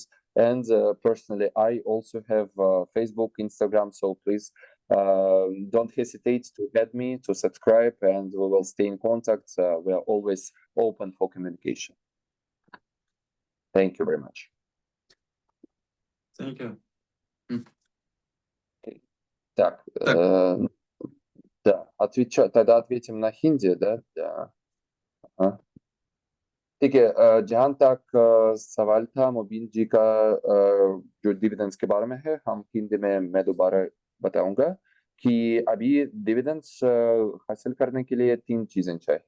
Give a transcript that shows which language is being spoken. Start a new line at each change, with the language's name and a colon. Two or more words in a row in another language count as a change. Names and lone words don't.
English: And personally, I also have Facebook, Instagram. So please don't hesitate to add me, to subscribe, and we will stay in contact. We are always open for communication. Thank you very much. Thank you.
Russian: Так, да, тогда ответим на हिंदी, да?
Hindi: हाँ। ठीक है, जहाँ तक सवाल था मोबिन जी का जो डिविडेंड्स के बारे में है, हम हिंदी में मैं दोबारा बताऊंगा कि अभी डिविडेंड्स हासिल करने के लिए 3 चीजें चाहिए।